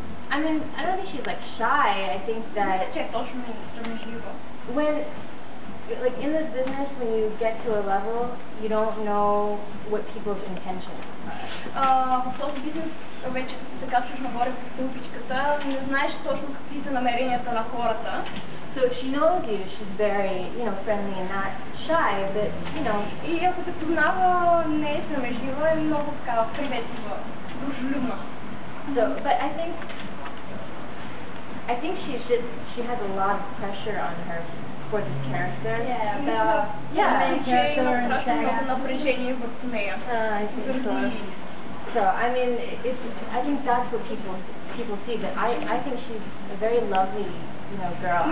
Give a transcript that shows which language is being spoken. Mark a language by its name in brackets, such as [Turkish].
[English] I mean, I don't think she's like shy. I think that [Bulgarian] Че е точно срамежлива. [English] when, like in this business, when you get to a level, you don't know what people's intentions are. [Bulgarian] В този бизнес вече като се качваш нагоре по стълбичката, не знаеш точно какви са намеренията на хората. [English] So she knows you. She's very, friendly and not shy, but [Bulgarian] И ако те познава, не е срамежлива, е много така приветлива, дружелюбна. [English] So, but I think she has a lot of pressure on her for this character. [Bulgarian] Че има страшно много напрежение върху нея. [English] I think so. So I mean, I think that's what people see. But I think she's a very lovely, girl.